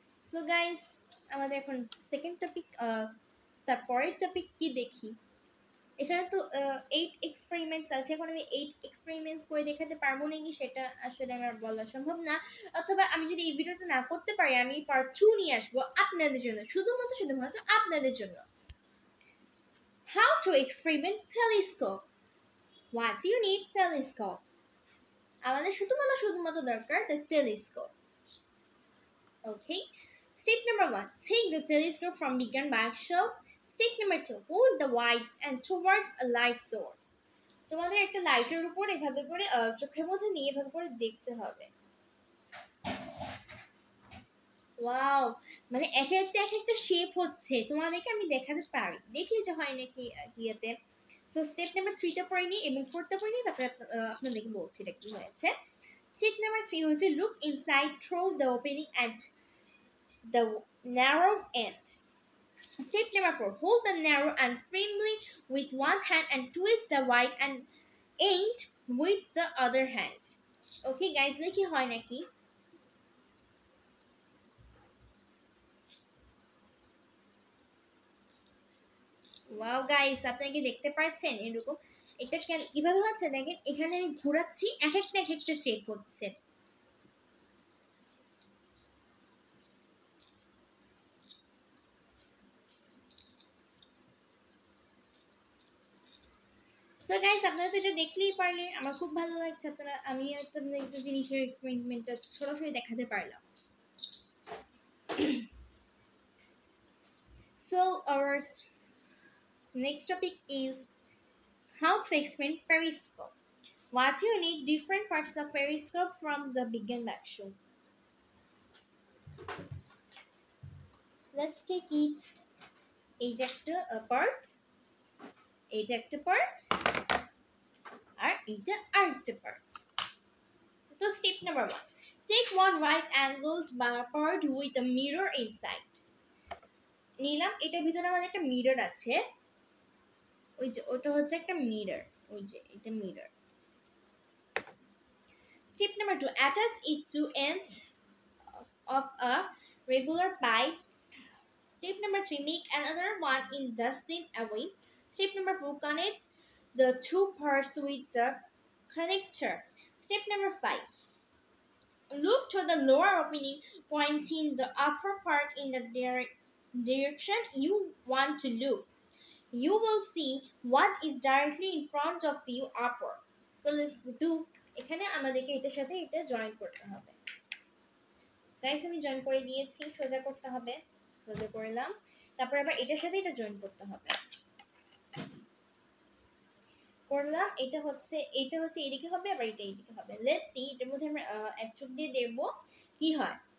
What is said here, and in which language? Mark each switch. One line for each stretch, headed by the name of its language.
Bangla: So guys, আমাদের এখন second topic, তারপরের টপিক কি দেখি। এখানে তো 8 এক্সপেরিমেন্টস আছে, এখন আমি 8 এক্সপেরিমেন্টস করে দেখাতে পারবো নাকি সেটা আসলে আমার বলা সম্ভব না, অথবা আমি যদি এই ভিডিওটা না করতে পারি আমি পার্ট 2 নিয়ে আসবো আপনাদের জন্য, শুধুমাত্র আপনাদের জন্য।
English: How to experiment telescope. What do you need? Telescope.
Bangla: আমাদের শুধুমাত্র দরকার
English: the telescope. Okay. Step number 1. Take the telescope from বিজ্ঞান বাক্স. Step number 2. Hold the white and towards a light source.
Bangla: তোমাদের একটা লাইটের উপর এভাবে করে চোখের মধ্যে নিয়ে এভাবে করে দেখতে হবে। ওয়াও, মানে এক একটা শেপ হচ্ছে, তোমাদেরকে আমি দেখাতে পারি, দেখি যে হয় নাকি ইয়েতে। সো স্টেপ নাম্বার 3 টা পড়ে নিই এবং 4 টা পড়ে নিই, তারপরে আপনাদেরকে বলছি এটা কি হয়েছে। স্টেপ নাম্বার 3 হচ্ছে
English: look inside through the opening at the narrow end. Step number 4, hold the narrow end firmly with one hand and twist the wide end with the other hand. Okay guys,
Bangla: দেখি হয় নাকি। Wow guys, আপনারা কি দেখতে পাচ্ছেন এরকম এটা কিভাবে হচ্ছে দেখেন, এখানে আমি ঘোরাচ্ছি, এক একটা শেপ হচ্ছে। সো গাইস, আপনারা তো এটা দেখলেই পারলেন, আমার খুব ভালো লাগছে আপনারা, আমি আপনাদের একটা জিনিসের এক্সপেরিমেন্টটা সরাসরি দেখাতে পারলাম।
English: So our next topic is how to explain periscope. What you need different parts of periscope from the begin lecture. Let's take it.
Bangla: এইটা একটা part, এইটা একটা part, আর এইটা আরেকটা part.
English: So step number 1. Take one right angled part with a mirror inside.
Bangla: নিলাম, এটার ভিতরে আমাদের একটা মিরর আছে, ওই যে ওটা হচ্ছে একটা মিরর, ওই যে এটা mirror.
English: Step number 2, attach it to ends of a regular pipe. Step number 3, make another one in the same way. Step number 4, connect the two parts with the connector. Step number 5, look to the lower opening, pointing the upper part in the direction you want to look. You will see what is directly in front of you upward. So let's do.
Bangla: এখানে আমাদেরকে এটার সাথে এটা join করতে হবে। Guys আমি join করে দিয়েছি, সোজা করতে হবে, সোজা করলাম, তারপর আবার এটার সাথে এটা জয়েন করতে হবে, করলাম। এটা হচ্ছে এদিকে হবে, আবার এটা এইদিকে হবে।
English: let's see,
Bangla: এটার মধ্যে আমরা এক চোখ দিয়ে দেখব কি হয়।